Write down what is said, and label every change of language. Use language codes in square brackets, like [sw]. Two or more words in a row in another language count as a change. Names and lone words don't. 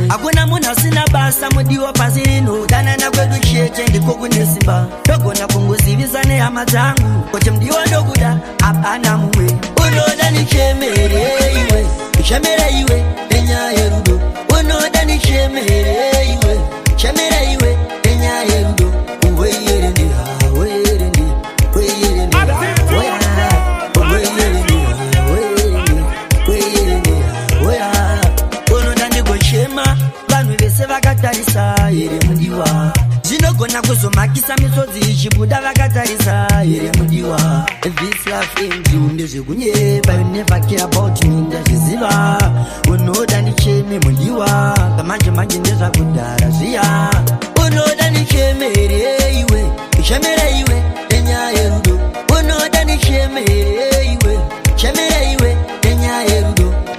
[sn] Hakuna munhu asina basa mudiwa pasi rino, danana kwedu chete ndiko kune simba. Ndogona kungozivisa nehama dzangu, kuti mudiwa ndokuda hapana mumwe. Unoda nichemere iwe, uchemere iwe nenyaya yerudo. Unoda nichemere iwe, chemere iwe nenyaya yerudo. Uwe yerende ha, uwe yerende, uwe yerende ha, uwe yerende ha, uwe yerende, uwe yerende ha, uwe ha. Unoda ndigochema, vanhu vese vakatarisa here mudiwa. Zvinogona kuzomakisa misodzi ichibuda vakatarisa here mudiwa. [en] things you ndezvekunyeba. You never care about me ndazviziva. [sn] Unoda ndicheme mundiwa. Kamanje manje ndezvakudhara zviya. Unoda ndichemere iwe. Chemere iwe nenyaya yerudo. Unoda ndichemere iwe. Chemere iwe nenyaya yerudo.